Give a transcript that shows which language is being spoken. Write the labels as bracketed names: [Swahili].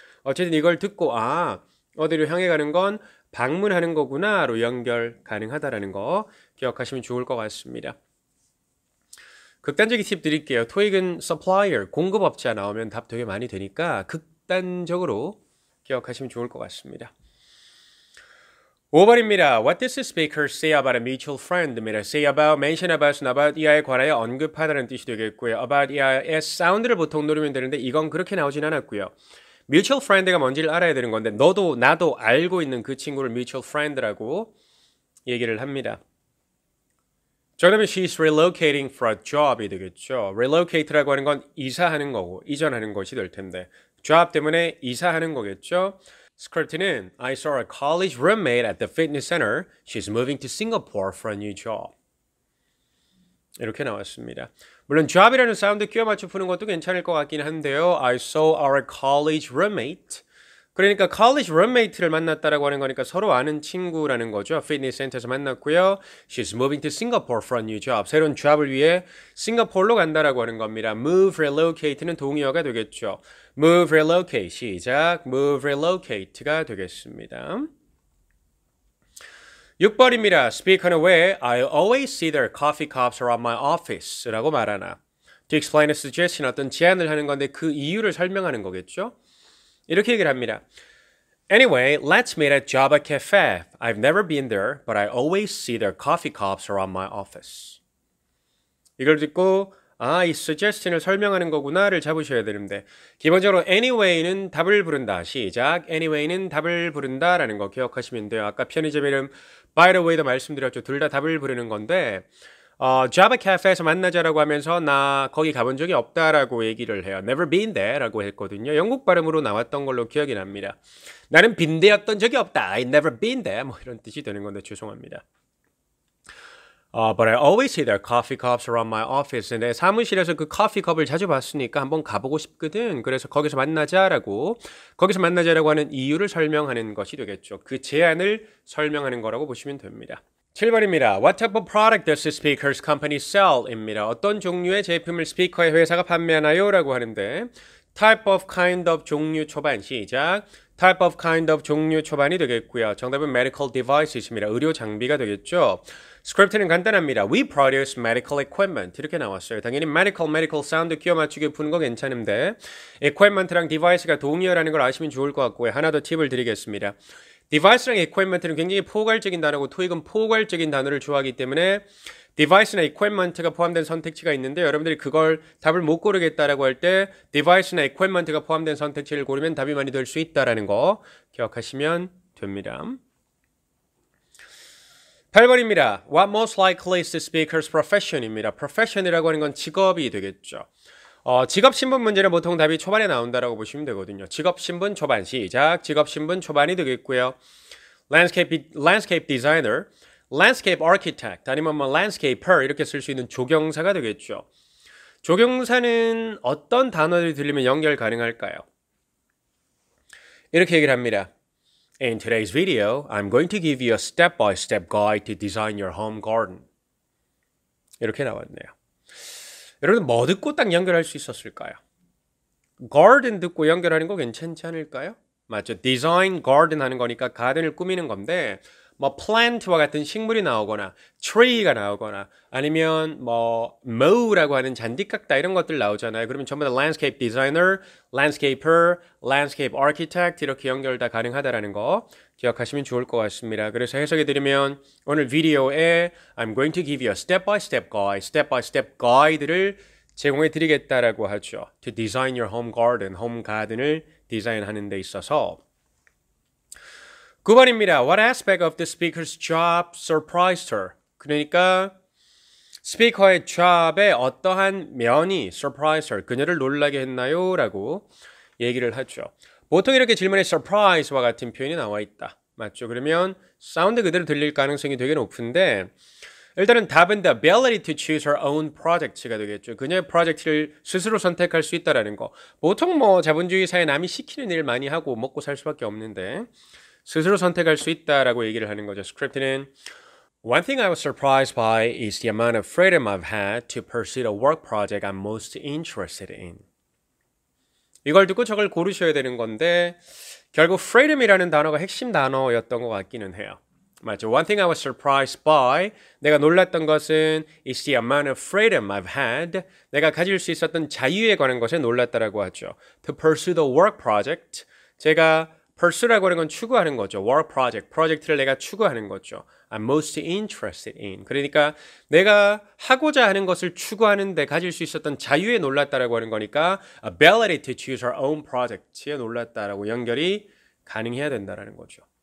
[Korean] 어쨌든 이걸 듣고 어디로 향해 가는 건 방문하는 거구나로 연결 가능하다라는 거 기억하시면 좋을 것 같습니다. 극단적인 팁 드릴게요. 토익은 supplier, 공급업자 나오면 답 되게 많이 되니까 극단적으로 기억하시면 좋을 것 같습니다. 5번입니다. [English] What does the speaker say about a mutual friend입니다. [Korean] say about, mention about은 about 이하에 관하여 언급하다는 뜻이 되겠고요. about 이하의 사운드를 보통 노리면 되는데 이건 그렇게 나오진 않았고요. mutual friend가 뭔지를 알아야 되는 건데 너도 나도 알고 있는 그 친구를 mutual friend라고 얘기를 합니다. [English] 정답은 she's relocating for a job이 되겠죠. [Korean] relocate라고 하는 건 이사하는 거고 이전하는 것이 될 텐데 job 때문에 이사하는 거겠죠. [English] 스크립트는 I saw a college roommate at the fitness center. She's moving to Singapore for a new job. [Korean] 이렇게 나왔습니다. 물론 job이라는 사운드 끼워 맞춰 푸는 것도 괜찮을 것 같긴 한데요. [English] I saw our college roommate. [Korean] 그러니까 college roommate를 만났다라고 하는 거니까 서로 아는 친구라는 거죠. 피트니스 센터에서 만났고요. [English] She's moving to Singapore for a new job. [Korean] 새로운 잡을 위해 싱가포르로 간다라고 하는 겁니다. Move, relocate는 동의어가 되겠죠. [English] Move, relocate. 시작. Move, relocate가 되겠습니다. [Korean] 6번입니다. [English] Speaker는 왜 I always see their coffee cups around my office [Korean] 라고 말하나. [English] To explain a suggestion, [Korean] 어떤 제안을 하는 건데 그 이유를 설명하는 거겠죠. 이렇게 얘기를 합니다. [English] Anyway, let's meet at Java Cafe. I've never been there, but I always see their coffee cups around my office. [Korean] 이걸 듣고 이 suggestion을 설명하는 거구나를 잡으셔야 되는데 기본적으로 anyway는 답을 부른다. 시작. anyway는 답을 부른다라는 거 기억하시면 돼요. 아까 편의점 이름 by the way도 말씀드렸죠. 둘 다 답을 부르는 건데 Java Cafe에서 만나자라고 하면서 나 거기 가본 적이 없다라고 얘기를 해요. [English] Never been there 라고 했거든요. [Korean] 영국 발음으로 나왔던 걸로 기억이 납니다. 나는 빈대였던 적이 없다. [English] I never been there. [Korean] 뭐 이런 뜻이 되는 건데 죄송합니다. [English] But I always see their coffee cups around my office. [Korean] 내 사무실에서 그 커피컵을 자주 봤으니까 한번 가보고 싶거든. 그래서 거기서 만나자라고 하는 이유를 설명하는 것이 되겠죠. 그 제안을 설명하는 거라고 보시면 됩니다. 7번입니다. [English] What type of product does the speaker's company sell? [Korean] 입니다. 어떤 종류의 제품을 스피커의 회사가 판매하나요? 라고 하는데 type of, kind of, 종류, 초반 시작. type of, kind of, 종류, 초반이 되겠고요. 정답은 medical devices입니다. 의료 장비가 되겠죠. 스크립트는 간단합니다. [English] We produce medical equipment [Korean] 이렇게 나왔어요. 당연히 medical 사운드 끼워 맞추기 푸는 거 괜찮은데 equipment랑 device가 동의어라는 걸 아시면 좋을 것 같고요. 하나 더 팁을 드리겠습니다. device랑 equipment는 굉장히 포괄적인 단어고 토익은 포괄적인 단어를 좋아하기 때문에 device나 equipment가 포함된 선택지가 있는데 여러분들이 그걸 답을 못 고르겠다라고 할 때 device나 equipment가 포함된 선택지를 고르면 답이 많이 될 수 있다라는 거 기억하시면 됩니다. 8번입니다. [English] What most likely is the speaker's profession입니다. [Korean] profession이라고 하는 건 직업이 되겠죠. 직업신분 문제는 보통 답이 초반에 나온다라고 보시면 되거든요. 직업신분 초반 시작. 직업신분 초반이 되겠고요. landscape designer, landscape architect 아니면 뭐 landscaper 이렇게 쓸 수 있는 조경사가 되겠죠. 조경사는 어떤 단어들이 들리면 연결 가능할까요? 이렇게 얘기를 합니다. [English] In today's video, I'm going to give you a step-by-step guide to design your home garden. [Korean] 이렇게 나왔네요. 여러분 뭐 듣고 딱 연결할 수 있었을까요? garden 듣고 연결하는 거 괜찮지 않을까요? 맞죠? design garden 하는 거니까 가든을 꾸미는 건데 뭐 plant와 같은 식물이 나오거나 tree가 나오거나 아니면 뭐 mow라고 하는 잔디 깎다 이런 것들 나오잖아요. 그러면 전부 다 landscape designer, landscaper, landscape architect 이렇게 연결 다 가능하다라는 거 기억하시면 좋을 것 같습니다. 그래서 해석해 드리면 오늘 비디오에 [English] I'm going to give you a step-by-step guide [Korean] 를 제공해 드리겠다라고 하죠. [English] To design your home garden, [Korean] 홈 가든을 디자인하는 데 있어서 9번입니다. [English] What aspect of the speaker's job surprised her? [Korean] 그러니까 스피커의 job의 어떠한 면이 surprised her, 그녀를 놀라게 했나요? 라고 얘기를 하죠. 보통 이렇게 질문에 surprise와 같은 표현이 나와 있다. 맞죠? 그러면 사운드 그대로 들릴 가능성이 되게 높은데 일단은 답은 [English] the ability to choose her own project [Korean] 가 되겠죠. 그녀의 프로젝트를 스스로 선택할 수 있다라는 거. 보통 뭐 자본주의 사회 남이 시키는 일 많이 하고 먹고 살 수밖에 없는데 스스로 선택할 수 있다라고 얘기를 하는 거죠. 스크립트는 [English] One thing I was surprised by is the amount of freedom I've had to pursue the work project I'm most interested in. [Korean] 이걸 듣고 저걸 고르셔야 되는 건데 결국 freedom이라는 단어가 핵심 단어였던 것 같기는 해요. 맞죠? [English] One thing I was surprised by, [Korean] 내가 놀랐던 것은 [English] is the amount of freedom I've had, [Korean] 내가 가질 수 있었던 자유에 관한 것에 놀랐다라고 하죠. [English] To pursue the work project, [Korean] 제가 pursue라고 하는 건 추구하는 거죠. work project, 프로젝트를 내가 추구하는 거죠. [English] I'm most interested in. [Korean] 그러니까 내가 하고자 하는 것을 추구하는데 가질 수 있었던 자유에 놀랐다라고 하는 거니까 [English] ability to choose our own project [Korean] 에 놀랐다라고 연결이 가능해야 된다라는 거죠.